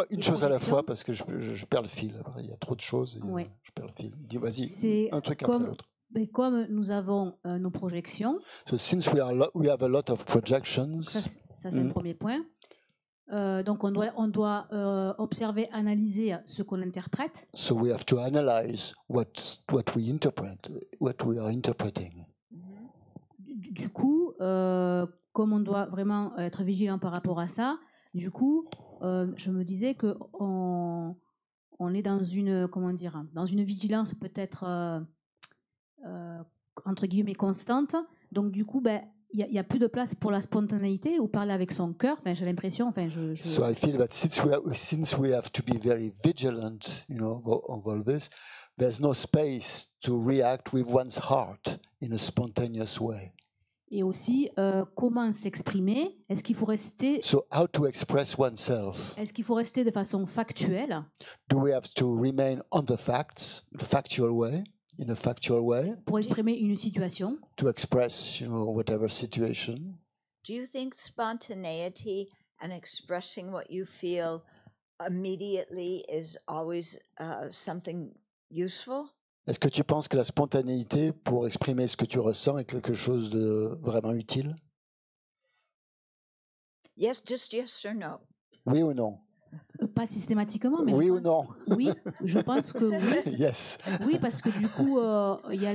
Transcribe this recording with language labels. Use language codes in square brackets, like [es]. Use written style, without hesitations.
[fr] Dis-moi une chose à la fois, parce que je perds le fil. Il y a trop de choses, et je perds le fil. Vas-y, un truc après l'autre. Comme nous avons nos projections... [en] So since we have a lot of projections... [fr] Ça c'est le premier point. Donc on doit observer, analyser ce qu'on interprète. [en] So we have to analyze what we interpret, what we are interpreting. [fr] Du coup, comme on doit vraiment être vigilant par rapport à ça, du coup, je me disais que on est dans une vigilance peut-être entre guillemets constante. Donc du coup, ben, il y a plus de place pour la spontanéité ou parler avec son cœur. Enfin, j'ai l'impression. Enfin, [en] So I feel that since we have to be very vigilant, of all this, there's no space to react with one's heart in a spontaneous way. [fr] Et aussi, comment s'exprimer? Est-ce qu'il faut rester [en] So how to express oneself? [fr] Est-ce qu'il faut rester de façon factuelle [en] Do we have to remain on the facts, factual way, in a factual way, [fr] pour exprimer une situation? [en] to express, whatever situation? Do you think spontaneity and expressing what you feel immediately is always something useful? [fr] Est-ce que tu penses que la spontanéité pour exprimer ce que tu ressens est quelque chose de vraiment utile? [en] Yes, just yes or no. [fr] Oui ou non? Pas systématiquement, mais Oui je ou non? oui, je pense que oui. [en] Yes, [fr] Oui, parce que du coup, il y a